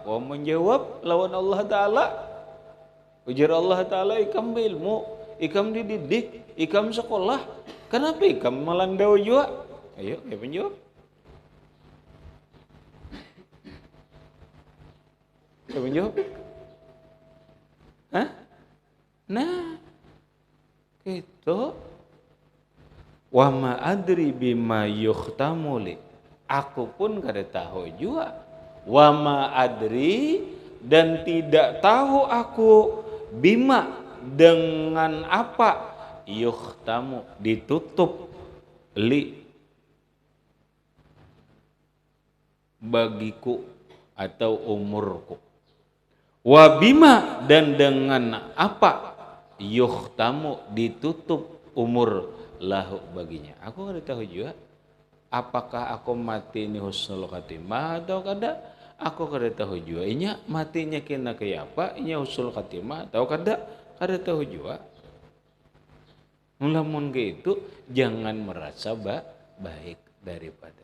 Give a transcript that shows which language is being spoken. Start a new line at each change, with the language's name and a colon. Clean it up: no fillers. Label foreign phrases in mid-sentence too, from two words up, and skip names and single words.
Banjar: Aku menjawab lawan Allah Taala. Ujar Allah Taala ikam ilmu, ikam dididik, ikam sekolah. Kenapa ikam melandau juga? Ayo, ya menjawab. Ya menjawab. Hah? Nah, itu
Arabic: وما أدري بما يختم لي.
Banjar: Aku pun kada tahu juga.
Arabic: وما أدري,
Banjar: dan tidak tahu aku bima dengan apa yuhtamu ditutup li bagiku atau umurku.
Arabic: وبما,
Banjar: dan dengan apa yuhtamu ditutup umur lahu baginya. Aku kada tahu juga apakah aku mati ini
Arabic: حسن الخاتمة
Banjar: atau kada. Aku kada tahu juga inya matinya kena kaya apa, inya
Arabic: حسن الخاتمة
Banjar: atau kada tahu juga. Mulamun gitu jangan merasa baik daripadanya.